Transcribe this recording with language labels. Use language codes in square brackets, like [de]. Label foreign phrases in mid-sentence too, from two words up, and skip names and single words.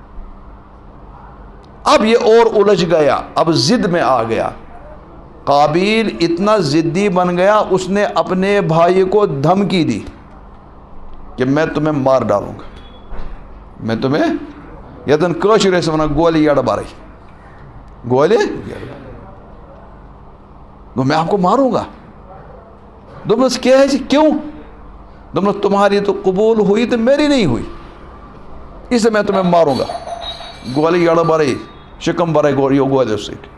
[ur] اب یہ اور الجھ گیا, اب ضد میں آ گیا. قابیل اتنا ضدی بن گیا, اس نے اپنے بھائی کو دھمکی دی کہ میں تمہیں مار ڈالوں گا, میں تمہیں [ks] یتن کاشر سے ونان گولی یڑ بارے, [ur] گولی تو میں آپ کو ماروں گا. دمس کیا ہے جی, کیوں؟ دمس تمہاری تو قبول ہوئی تو میری نہیں ہوئی, اس سے میں تمہیں ماروں گا. [ks] گولی یڑ بارے شکم برے [ur] گولی اس سے.